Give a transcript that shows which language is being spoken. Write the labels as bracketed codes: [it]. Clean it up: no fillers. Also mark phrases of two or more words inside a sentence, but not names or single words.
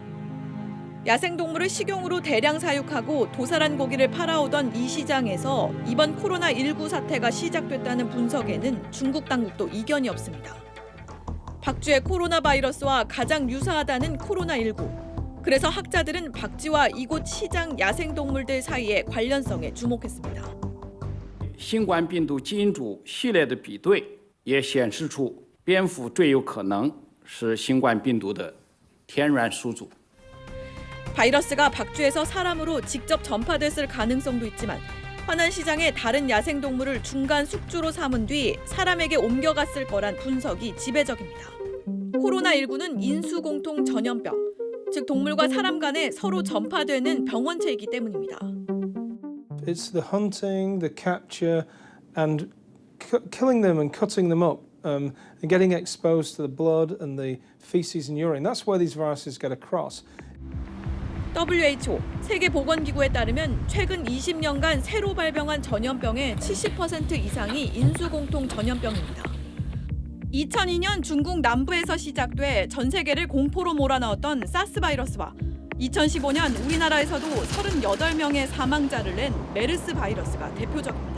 [ko] 야생동물을 식용으로 대량 사육하고 도살한 고기를 팔아오던 이 시장에서 이번 코로나19 사태가 시작됐다는 분석에는 중국 당국도 이견이 없습니다. 박쥐의 코로나 바이러스와 가장 유사하다는 코로나19. 그래서 학자들은 박쥐와 이곳 시장 야생동물들 사이의 관련성에 주목했습니다. [zh] 新冠病毒基因组系列的比对也显示出蝙蝠最有可能是新冠病毒的天然宿主。 [ko] 바이러스가 박쥐에서 사람으로 직접 전파됐을 가능성도 있지만 화난 시장의 다른 야생동물을 중간 숙주로 삼은 뒤 사람에게 옮겨갔을 거란 분석이 지배적입니다. 코로나19는 인수공통 전염병, 즉 동물과 사람 간에 서로 전파되는 병원체이기 때문입니다. [en] It's the hunting, the capture, and killing them and cutting them up, and getting exposed to the blood and the feces and urine. That's where these viruses get across. [ko] WHO, 세계보건기구에 따르면 최근 20년간 새로 발병한 전염병의 70% 이상이 인수공통 전염병입니다. 2002년 중국 남부에서 시작돼 전 세계를 공포로 몰아넣었던 사스 바이러스와 2015년 우리나라에서도 38명의 사망자를 낸 메르스 바이러스가 대표적입니다.